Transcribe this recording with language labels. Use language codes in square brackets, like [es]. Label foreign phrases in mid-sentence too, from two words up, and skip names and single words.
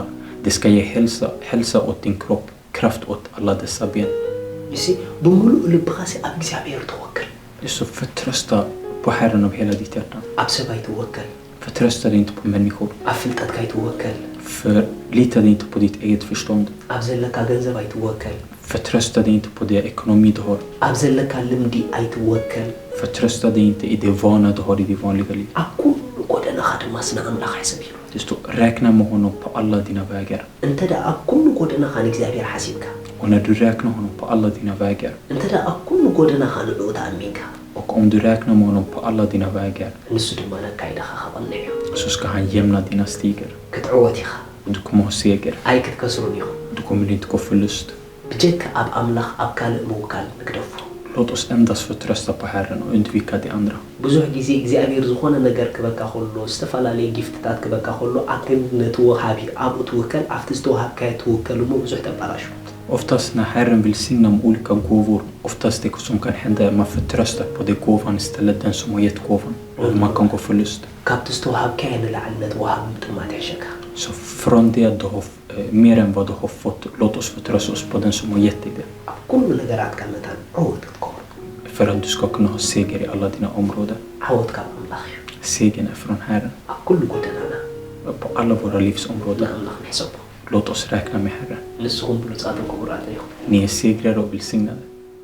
[sv] Det ska ge hälsa åt din kropp, kraft åt alla dessa ben. [ti] እሺ ብምሉእ ልብኻ ኣብ እግዚአብሔር ተወከል [sv] Så förtrösta på Herren av hela ditt hjärta. [ti] ኣብ ሰብ ኣይትወከል [sv] Förtrösta dig inte på människor. [ti] ኣብ ፍልጠትካ ኣይትወከል [sv] Förlita dig inte på ditt eget förstånd. [ti] ኣብ ዘለካ ገንዘብ ኣይትወከል [sv] Förtrösta dig inte på det ekonomi du har. [ti] ኣብ ዘለካ ልምዲ ኣይትወከል [sv] Förtrösta dig inte i det vana du har i ditt vanliga liv. [ti] ኣብ ኩሉ ጎደናኻ ድማ ስነ ኣምላኽ ሓሰብ እዩ [sv] Det står, räkna med honom på alla dina vägar. [ti] እንተ ደኣ ኣብ ኩሉ ጎደናኻ ንእግዚአብሔር ሓሲብካ [sv] Och när du räknar honom på alla dina vägar, [ti] እንተ ደኣ ኣብ ኩሉ ጎደናኻ ንዕኡ ተኣሚንካ [sv] och om du räknar med honom på alla dina vägar, [ti] ንሱ ድማ ነካይዳኻ ከቐንዕ እዩ [sv] så ska han jämna dina stigar. [ti] ክትዕወት ኢኻ [sv] Och du kommer ha seger. [ti] ኣይ ክትከስሩን ኢኹም [sv] Du kommer inte gå förlust. [ti] ብጀካ ኣብ ኣምላኽ ኣብ ካልእ ምውካል ንግደፉ [sv] Låt oss endast förtrösta på Herren och undvika det andra. [ti] ብዙሕ ግዜ እግዚአብሔር ዝኾነ ነገር ክበካ ከሎ ዝተፈላለየ ጊፍትታት ክበካ ከሎ ኣክን ነቲ ወሃቢ ኣብኡ ትውከል ኣብቲ ዝተወሃብካዮ ትውከል እሞ ብዙሕ ተባላሹ [sv] Oftast när Herren vill signa om olika gåvor, oftast det som kan hända är att man förtröstar på det gåvan istället den som har gett gåvan. Och man kan gå förlust. [ti] ካብቲ ዝተወሃብካዮ ንላዕሊ ነቲ ወሃቢ ምጥማት ይሕሸካ [sv] Så från det du har mer än vad du har fått, låt oss förtrösta oss på den som har gett dig det. [ti] ኣብ ኩሉ ነገራትካ መታን ዓወት ክትከብሩ [sv] För att du ska kunna ha seger i alla dina områden. [ti] ዓወት ካብ ኣምላኽ እዩ [sv] Segern är från Herren. [ti] ኣብ ኩሉ ጎደናና [sv] På alla våra livsområden. [ti] ንኣምላኽ ንሕሰቦ [sv] Låt oss räkna med Herren. [ti] ንስኹም ብሉፃትን ክቡራትን ኢኹም [sv] Ni är segrare och välsignade.